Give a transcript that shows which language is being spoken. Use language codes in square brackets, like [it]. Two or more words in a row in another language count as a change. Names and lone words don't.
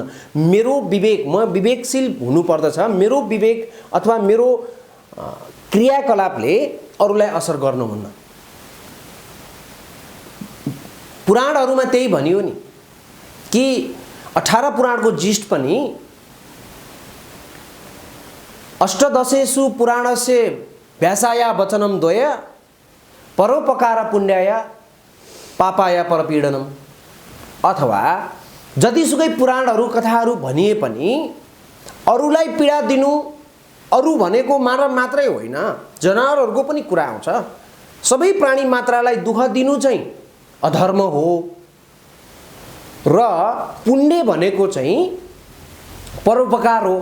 [ne] मेरो विवेक, म विवेकशील हुनु पर्दछ। मेरो विवेक अथवा मेरो क्रियाकलापले अरूलाई असर गर्नुहुन्न। पुराणहरूमा त्यही भनियो नि कि 18 पुराणको जिस्ट पनि [sa] अष्टदशेषु पुराणस्य व्यासाया वचनम द्वय परोपकार पुण्याय पापाय परपीडनम। [ne] अथवा जतिसुकै पुराणहरू कथाहरू भनिए पनि अरूलाई पीडा दिनु, अरू भनेको मानव मात्रै होइन, जनावरहरूको पनि कुरा आउँछ। सबै प्राणी मात्रलाई दुःख दिनु चाहिँ अधर्म हो र पुण्य भनेको चाहिँ परोपकार हो।